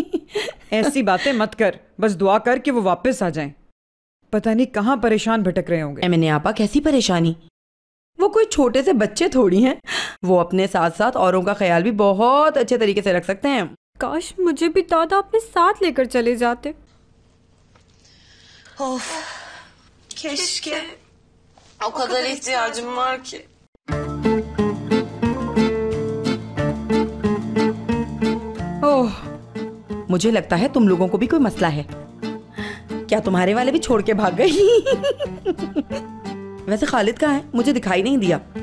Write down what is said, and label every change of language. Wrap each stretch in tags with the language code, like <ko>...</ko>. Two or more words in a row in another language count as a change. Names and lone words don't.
<hi>ऐसी बातें मत कर, बस दुआ कर कि वो वापस आ जाएं। पता नहीं कहाँ परेशान भटक रहे होंगे। मैंने आपा, कैसी परेशानी? वो कोई छोटे से बच्चे थोड़ी हैं। वो अपने साथ साथ औरों का ख्याल भी बहुत अच्छे तरीके से रख सकते हैं। काश मुझे भी दादा अपने साथ लेकर चले जाते।</hi> <tr>Of, keşke. O kadar ihtiyacım var ki.</tr> <hi>ओह, मुझे लगता है तुम लोगों को भी कोई मसला है। क्या तुम्हारे वाले भी छोड़ के भाग गई? वैसे खालिद कहाँ है? मुझे दिखाई नहीं दिया।</hi>